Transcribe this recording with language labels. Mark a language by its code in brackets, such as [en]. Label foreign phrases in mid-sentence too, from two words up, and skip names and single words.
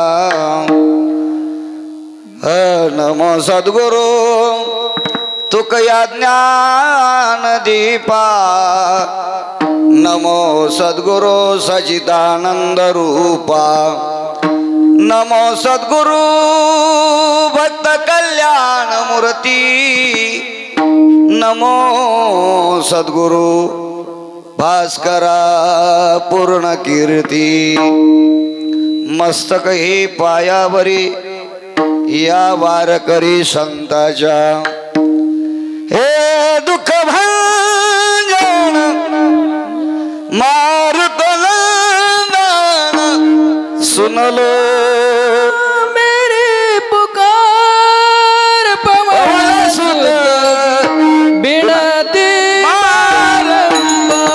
[mr] नमो सद्गुरु तुकया ज्ञान दीपा नमो सद्गुरु सचिदानंद रूपा नमो सद्गुरु भक्त कल्याण मूर्ती नमो सद्गुरु भास्करा पूर्ण कीर्ती मस्तक ही पायावरी या वारकरी संताच्या [hi] हे दुःख भंजन मारुतन सुनलो मेरी पुकार पवन सुत बिनती